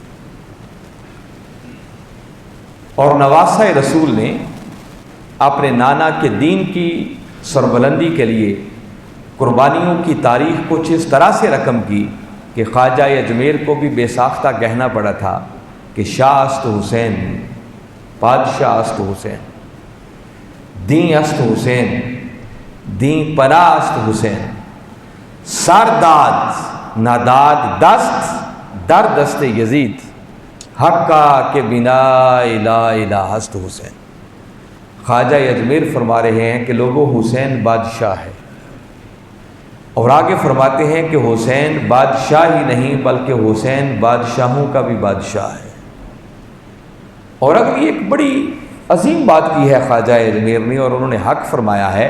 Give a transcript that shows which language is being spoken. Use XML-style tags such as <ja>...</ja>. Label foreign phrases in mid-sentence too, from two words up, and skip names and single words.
<ur>اور نواسہ رسول نے اپنے نانا کے دین کی سربلندی کے لیے قربانیوں کی تاریخ کچھ اس طرح سے رقم کی کہ خواجہ اجمیر کو بھی بے ساختہ کہنا پڑا تھا کہ</ur> <fa>شاہ است حسین، بادشاہ است حسین، دین است حسین، دین پناہ است حسین، سر داد ناداد دست در دست یزید، حقا کے بنا لا الہ است حسین۔</fa> <ur>خواجہ اجمیر فرما رہے ہیں کہ لوگوں حسین بادشاہ ہے، اور آگے فرماتے ہیں کہ حسین بادشاہ ہی نہیں بلکہ حسین بادشاہوں کا بھی بادشاہ ہے۔ اور اگلی ایک بڑی عظیم بات کی ہے خواجہ اجمیر نے، اور انہوں نے حق فرمایا ہے۔</ur>